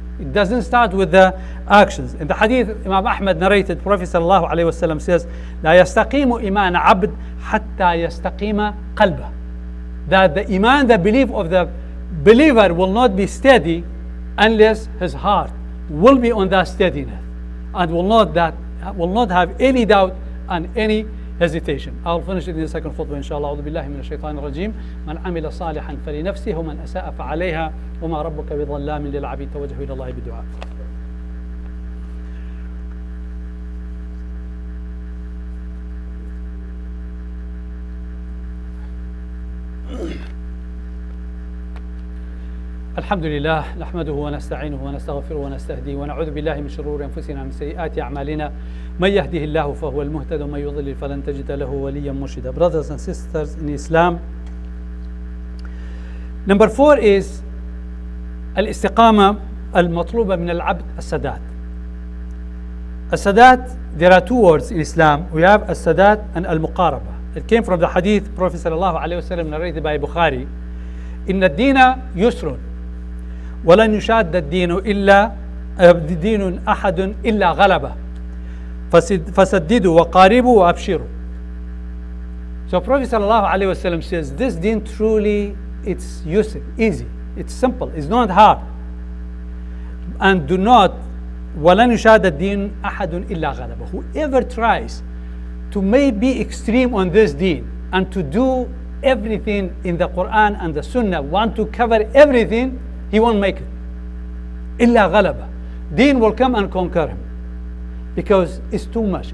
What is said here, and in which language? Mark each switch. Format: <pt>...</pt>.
<en>It doesn't start with the actions. In the hadith, Imam Ahmad narrated, Prophet sallallahu alaihi wasallam says,</en> <ar>لا يستقيم إيمان عبد حتى يستقيم قلبه.</ar> <en>That the iman, the belief of the believer will not be steady unless his heart will be on that steadiness and will not have any doubt and any hesitation. I'll finish it in the second khutbah, inshallah.</en> <ar>أعوذ بالله من الشيطان الرجيم. من عمل صالحا فلنفسه ومن أساء فعليها وما ربك بظلام للعبيد. توجهوا إلى الله بالدعاء. الحمد لله نحمده ونستعينه ونستغفره ونستهديه ونعوذ بالله من شرور أنفسنا ومن سيئات أعمالنا من يهده الله فهو المهتد ومن يضلل فلن تجد له وليا مرشدا.</ar> <en>Brothers and sisters in Islam, number 4 is</en> <ar>الاستقامة المطلوبة من العبد السداد.</ar> <en>السداد, there are two words in Islam. We have السداد and المقاربة. It came from the hadith Prophet sallallahu alaihi wasallam narrated by Bukhari.</en> <ar>إن الدين يسر ولن يشاد الدين إلا دين أحد إلا غلبه فسددوا وقاربوا وأبشروا.</ar> <en>So Prophet ﷺ says, this deen truly, it's easy, it's simple, it's not hard. And do not,</en> <ar>وَلَنْ يُشَادَ الدِّينُ أَحَدٌ إِلَّا غَلَبَهُ.</ar> <en>Whoever tries to be extreme on this deen and to do everything in the Quran and the Sunnah, want to cover everything, he won't make it.</en> <ar>إِلَّا غَلَبَهُ.</ar> <en>Deen will come and conquer him. Because it's too much.</en>